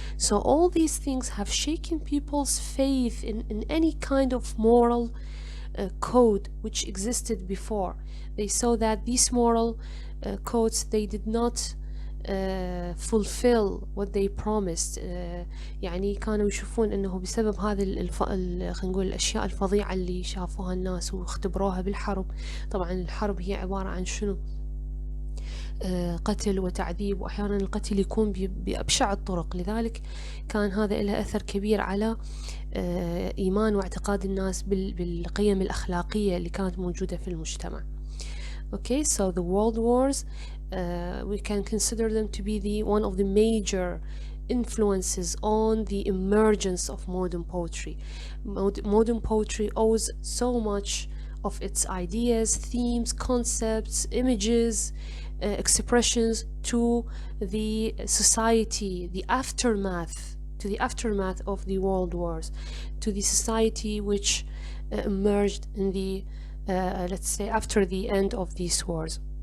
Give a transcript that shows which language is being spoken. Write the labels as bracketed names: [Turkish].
[English] So all these things have shaken people's faith in any kind of moral code which existed before. They saw that these moral codes, they did not fulfill what they promised. [Arabic] يعني كانوا يشوفون انه بسبب هذه خلينا نقول الاشياء الفظيعة اللي شافوها الناس واختبروها بالحرب. طبعا الحرب هي عبارة عن شنو؟ قتل وتعذيب، وأحيانا القتل يكون بأبشع الطرق. لذلك كان هذا له أثر كبير على إيمان واعتقاد الناس بالقيم الأخلاقية اللي كانت موجودة في المجتمع. [English] Okay, so the world wars, we can consider them to be one of the major influences on the emergence of modern poetry. Modern poetry owes so much of its ideas, themes, concepts, images, expressions to the society, to the aftermath of the world wars, to the society which emerged in the let's say after the end of these wars.